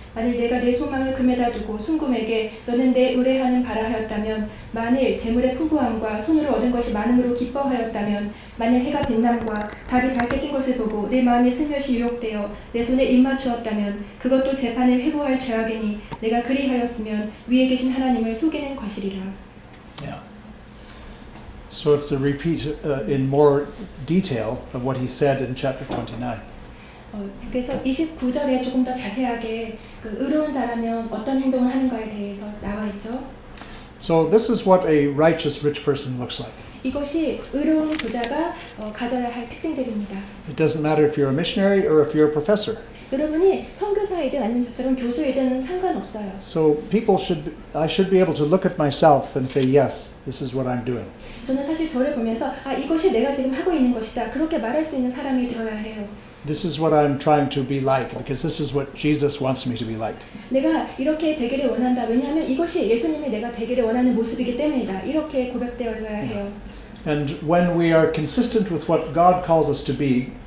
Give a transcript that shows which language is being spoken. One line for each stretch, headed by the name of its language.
Korean: 만일 내가 내 소망을 금에다 두고 순금에게 너는 내 의뢰하는 바라 하였다면 만일 재물의 풍부함과 손으로 얻은 것이 많음으로 기뻐하였다면 만일 해가 빛남과 달이 밝게 뜬 것을 보고 내 마음이 슬며시 유혹되어 내 손에 입맞추었다면 그것도 재판에 회고할 죄악이니 내가 그리하였으면 위에 계신 하나님을 속이는 것이리라.
English: Yeah. So it's a repeat in more detail of what he said in chapter 29.
Korean: 그래서 29절에 조금 더 자세하게 그 의로운 자라면 어떤 행동을 하는가에 대해서 나와 있죠.
English: So this is what a righteous rich person looks like.
Korean: 이것이 의로운 부자가 가져야 할 특징들입니다.
English: It doesn't matter if you're a missionary or if you're a professor.
Korean: 여러분이 선교사이든 아니면 저처럼 교수이든 상관없어요.
English: So I should be able to look at myself and say, yes, this is what I'm doing.
Korean: 저는 사실 저를 보면서 이것이 내가 지금 하고 있는 것이다. 그렇게 말할 수 있는 사람이 되어야 해요.
English: This is what I'm trying to be like because this is what Jesus wants me to be like.
Korean: 내가 이렇게 되기를 원한다. 왜냐하면 이것이 예수님이 내가 되기를 원하는 모습이기 때문이다. 이렇게 고백되어야 해요.
English: And when we are consistent with what God calls us to be,